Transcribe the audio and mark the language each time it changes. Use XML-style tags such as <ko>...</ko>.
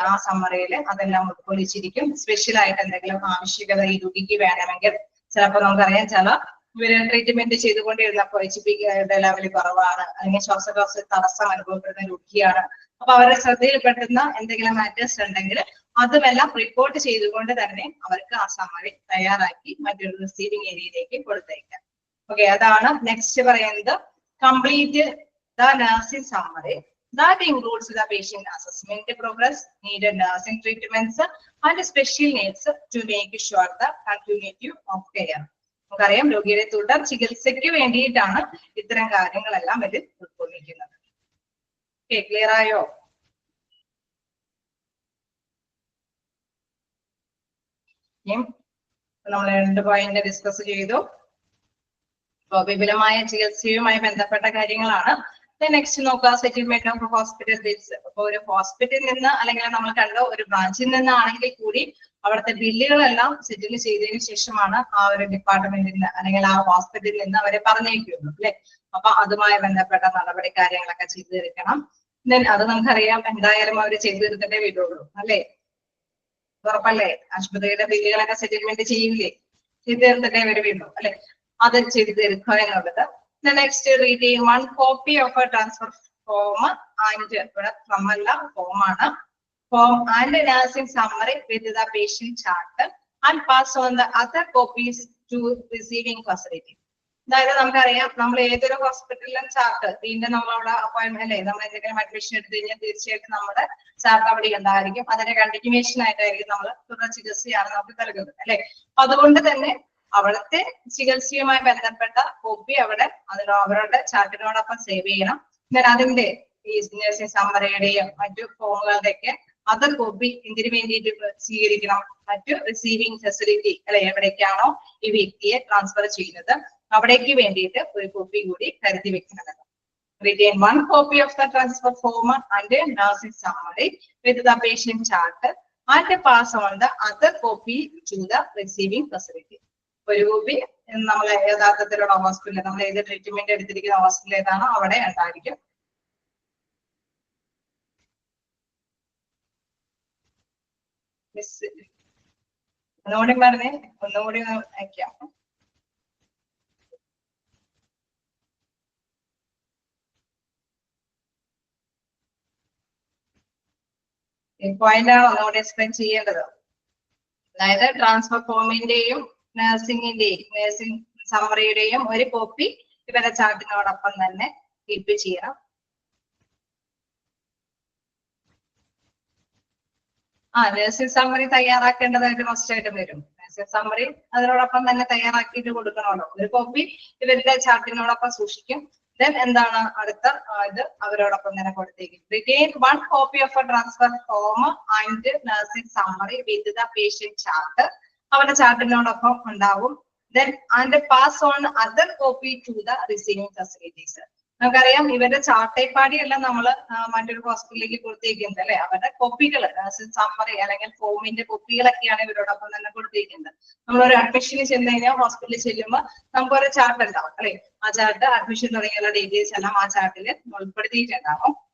<ml>ആ സമ്മറിയിൽ അതെല്ലാം ഉൾക്കൊള്ളിച്ചിരിക്കും. സ്പെഷ്യൽ ആയിട്ട് എന്തെങ്കിലും ആവശ്യകത ഈ രോഗിക്ക് വേണമെങ്കിൽ ചിലപ്പോൾ നമുക്കറിയാം ചില ഇവര് ട്രീറ്റ്മെന്റ് ചെയ്തുകൊണ്ടിരുന്നപ്പോൾ HP-യുടെ ലെവൽ കുറവാണ്, അല്ലെങ്കിൽ ശ്വാസകോശ തടസ്സം അനുഭവപ്പെടുന്ന രോഗിയാണ്. അപ്പൊ അവരുടെ ശ്രദ്ധയിൽപ്പെടുന്ന എന്തെങ്കിലും മാറ്റേഴ്സ് ഉണ്ടെങ്കിൽ അതുമെല്ലാം റിപ്പോർട്ട് ചെയ്തുകൊണ്ട് തന്നെ അവർക്ക് ആ സമ്മറി തയ്യാറാക്കി മറ്റൊരു റിസീവിംഗ് ഏരിയയിലേക്ക് കൊടുത്തേക്കാം. ഓക്കെ, അതാണ് നെക്സ്റ്റ് പറയുന്നത്.</ml> <en>Complete the nursing summary that includes the patient assessment progress, needed nursing treatments and special needs to make sure the continuity of care.</en> <ml>നമുക്കറിയാം രോഗിയുടെ തുടർ ചികിത്സയ്ക്ക് വേണ്ടിയിട്ടാണ് ഇത്തരം കാര്യങ്ങളെല്ലാം ഇതിൽ ഉൾക്കൊള്ളിക്കുന്നത്. ക്ലിയർ ആയോ? നമ്മൾ 2 പോയിന്റ് ഡിസ്കസ് ചെയ്തു. വിപുലമായ ചികിത്സയുമായി ബന്ധപ്പെട്ട കാര്യങ്ങളാണ്. നെക്സ്റ്റ് നോക്കുക, സെറ്റിൽമെന്റ് ഓഫ് ഹോസ്പിറ്റൽ ബിൽസ്. അപ്പൊ ഒരു ഹോസ്പിറ്റലിൽ നിന്ന് അല്ലെങ്കിൽ നമ്മൾ കണ്ട ഒരു ബ്രാഞ്ചിൽ നിന്നാണെങ്കിൽ കൂടി അവിടുത്തെ ബില്ലുകളെല്ലാം സെറ്റിൽ ചെയ്തതിനു ശേഷമാണ് ആ ഒരു ഡിപ്പാർട്ട്മെന്റിൽ നിന്ന് അല്ലെങ്കിൽ ആ ഹോസ്പിറ്റലിൽ നിന്ന് അവരെ പറഞ്ഞേക്കുള്ളൂ അല്ലെ. അപ്പൊ അതുമായി ബന്ധപ്പെട്ട നടപടി കാര്യങ്ങളൊക്കെ ചെയ്തു തീർക്കണം. ദെൻ അത് നമുക്കറിയാം എന്തായാലും അവർ ചെയ്തു തീർത്തിട്ടേ വരുള്ളൂ അല്ലെ, ഉറപ്പല്ലേ. ആശുപത്രിയുടെ ബില്ലുകളൊക്കെ സെറ്റിൽമെന്റ് ചെയ്യില്ലേ, ചെയ്തു തീർത്തിട്ടേ വരുള്ളൂ അല്ലെ. അത് ചെയ്തു തീർക്കുക എന്നുള്ളത്.</ml> <en>The next, retain 1 copy of a transfer form and from a form and nursing summary with the patient chart and pass on the other copies to receiving facility.</en> <ml>അതായത് നമുക്കറിയാം നമ്മൾ ഏതൊരു ഹോസ്പിറ്റലിലും ചാർട്ട് വീണ്ടും നമ്മളവിടെ അപ്പോയിന്റ്മെന്റ് അല്ലെ, നമ്മൾ എന്തെങ്കിലും അഡ്മിഷൻ എടുത്തു കഴിഞ്ഞാൽ തീർച്ചയായിട്ടും നമ്മുടെ ചാർട്ട് അവിടെ ഉണ്ടായിരിക്കും. അതിന്റെ കണ്ടിന്യൂവേഷൻ ആയിട്ടായിരിക്കും നമ്മൾ തുടർ ചികിത്സയാണ് നമുക്ക് നൽകുന്നത് അല്ലെ. അതുകൊണ്ട് തന്നെ അവിടുത്തെ ചികിത്സയുമായി ബന്ധപ്പെട്ട കോപ്പി അവിടെ അവരുടെ ചാർട്ടിനോടൊപ്പം സേവ് ചെയ്യണം. എന്നാൽ അതിന്റെ ഈ നഴ്സിംഗ് സമ്മറിയുടെയും മറ്റു ഫോമുകളുടെയൊക്കെ അതർ കോപ്പി എന്തിനു വേണ്ടിയിട്ട് സ്വീകരിക്കണം, മറ്റു റിസീവിംഗ് ഫെസിലിറ്റി അല്ലെ എവിടേക്കാണോ ഈ വ്യക്തിയെ ട്രാൻസ്ഫർ ചെയ്യുന്നത് അവിടേക്ക് വേണ്ടിയിട്ട് ഒരു കോപ്പി കൂടി കരുതി വെക്കുന്നത്.</ml> <en>Retain 1 copy of the transfer form and nursing summary with the patient chart and pass on the other copy to the receiving facility.</en> <ml>ഒരു കോപ്പി നമ്മൾ യഥാർത്ഥത്തിലുള്ള ഹോസ്പിറ്റലിൽ നമ്മൾ ഏത് ട്രീറ്റ്മെന്റ് എടുത്തിരിക്കുന്ന ഹോസ്പിറ്റൽ ഏതാണോ അവിടെ ഉണ്ടായിരിക്കും. ഒന്നുകൂടി പറഞ്ഞേ, ഒന്നുകൂടി അയക്കാം. ഈ പോയിന്റ് ആണ് ഒന്നുകൂടി എക്സ്പ്ലെയിൻ ചെയ്യേണ്ടത്. അതായത് ട്രാൻസ്ഫർ ഫോമിന്റെയും നഴ്സിംഗ് സമ്മറിയുടെയും ഒരു കോപ്പി ഇവരെ ചാർട്ടിനോടൊപ്പം തന്നെ കീപ്പ് ചെയ്യണം. നഴ്സിംഗ് സമ്മറി തയ്യാറാക്കേണ്ടതായിട്ട് മസ്റ്റ് ആയിട്ട് വരും. നഴ്സിംഗ് സമ്മറി അതിനോടൊപ്പം തന്നെ തയ്യാറാക്കിയിട്ട് കൊടുക്കണമല്ലോ. ഒരു കോപ്പി ഇവരുടെ ചാർട്ടിനോടൊപ്പം സൂക്ഷിക്കും. ദെൻ എന്താണ് അടുത്ത ഇത് അവരോടൊപ്പം തന്നെ കൊടുത്തേക്കും.</ml> <en>Retain 1 copy of a transfer form and nursing summary with the patient chart.</en> <ml>അവരുടെ ചാർട്ടിനോടൊപ്പം ഉണ്ടാവും.</ml> <en>then and pass on other copy to the receiving facilities.</en> <ml>നമുക്കറിയാം ഇവരുടെ ചാർട്ടേപ്പാടി എല്ലാം നമ്മൾ മറ്റൊരു ഹോസ്പിറ്റലിലേക്ക് കൊടുത്തേക്കുന്നത് അല്ലെ, അവരുടെ കോപ്പികൾ സമ്മറി അല്ലെങ്കിൽ ഫോമിന്റെ കോപ്പികളൊക്കെയാണ് ഇവരോടൊപ്പം തന്നെ കൊടുത്തേക്കുന്നത്. നമ്മളൊരു അഡ്മിഷന് ചെന്ന് കഴിഞ്ഞാൽ ഹോസ്പിറ്റലിൽ ചെല്ലുമ്പോൾ നമുക്കൊരു ചാർട്ട് ഉണ്ടാവും അല്ലെ, ആ ചാർട്ട് അഡ്മിഷൻ തുടങ്ങിയുള്ള ഡീറ്റെയിൽസ് എല്ലാം ആ ചാർട്ടിൽ ഉൾപ്പെടുത്തിയിട്ടുണ്ടാവും.</ml>